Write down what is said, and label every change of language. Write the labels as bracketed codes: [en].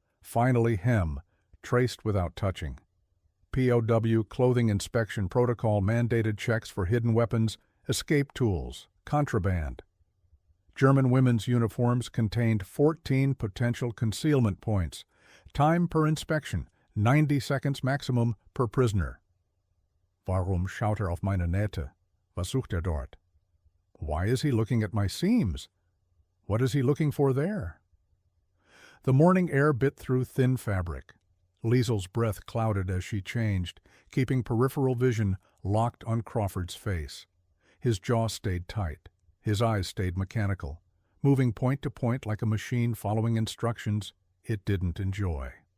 [en] Finally hem, traced without touching. POW clothing inspection protocol mandated checks for hidden weapons, escape tools, contraband. German women's uniforms contained 14 potential concealment points. Time per inspection, 90 seconds maximum per prisoner. [de] Warum schaut auf meine Nähte? Was sucht dort? [en] Why is he looking at my seams? What is he looking for there? The morning air bit through thin fabric. Liesel's breath clouded as she changed, keeping peripheral vision locked on Crawford's face. His jaw stayed tight. His eyes stayed mechanical, moving point to point like a machine following instructions it didn't enjoy.